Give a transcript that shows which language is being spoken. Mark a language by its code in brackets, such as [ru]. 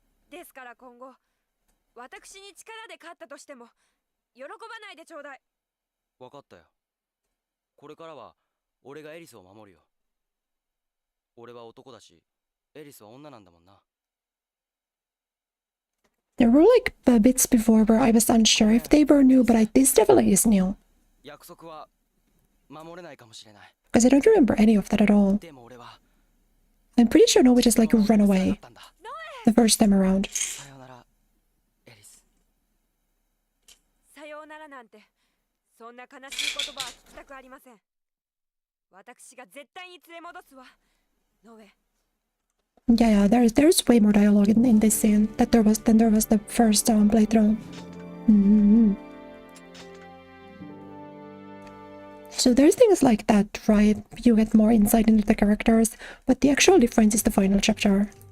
[ja] ですから今後、私に力で勝ったとしても喜ばないでちょうだい。わかったよ。これからは俺がエリスを守るよ。俺は男だし、エリスは女なんだもんな。 [en] There were like bits before where I was unsure if they were new, but this definitely is new. [ja] 約束は守れないかもしれない。 [en] Because I don't remember any of that at all. [ja] でも俺は [en] I'm pretty sure Noah just like ran away the first time around. [ja] さよなら、エリス。さようならなんて、そんな悲しい言葉は聞きたくありません。私が絶対に連れ戻すわ、ノエ。 [en] Yeah, there's way more dialogue in this scene than there was the first playthrough. So there's things like that, right? You get more insight into the characters, but the actual difference is the final chapter.